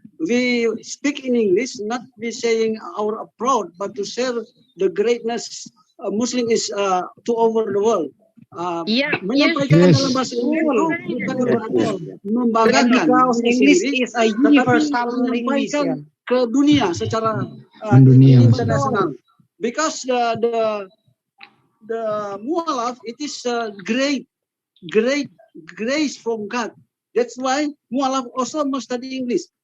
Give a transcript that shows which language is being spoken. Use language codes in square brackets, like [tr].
[en] We speak in English, not be saying our proud, but to share the greatness Muslim is to over the world. [id] Menyampaikan dalam bahasa Inggris bukan berarti membanggakan [en] English is a universal language [id] ke dunia secara internasional. [en] Because the mu'alaf it is great grace from God. That's why mu'alaf also must study English.